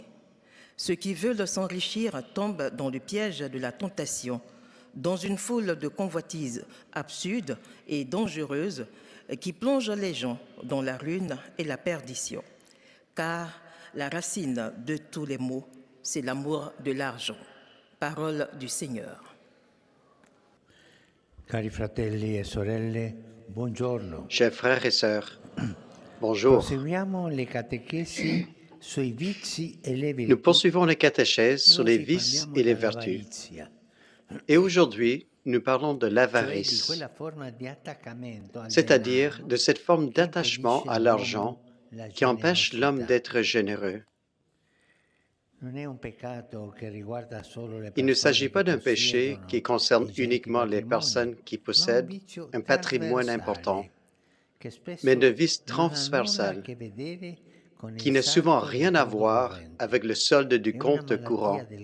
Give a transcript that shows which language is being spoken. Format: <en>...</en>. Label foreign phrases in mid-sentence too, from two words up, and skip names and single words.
<fr>Ceux qui veulent s'enrichir tombent dans le piège de la tentation, dans une foule de convoitises absurdes et dangereuses qui plongent les gens dans la ruine et la perdition. Car la racine de tous les maux, c'est l'amour de l'argent. Parole du Seigneur.</fr> <it>Cari fratelli e sorelle, buongiorno.</it> <fr>Chers frères et sœurs, bonjour.</fr> <it>Proseguiamo le catechesi sui vizi e le virtù.</it> <fr>Nous poursuivons les catéchèses sur les vices et les vertus. Et aujourd'hui, nous parlons de l'avarice, c'est-à-dire de cette forme d'attachement à l'argent qui empêche l'homme d'être généreux. Il ne s'agit pas d'un péché qui concerne uniquement les personnes qui possèdent un patrimoine important, mais d'un vice transversal qui n'a souvent rien à voir avec le solde du compte courant.</fr>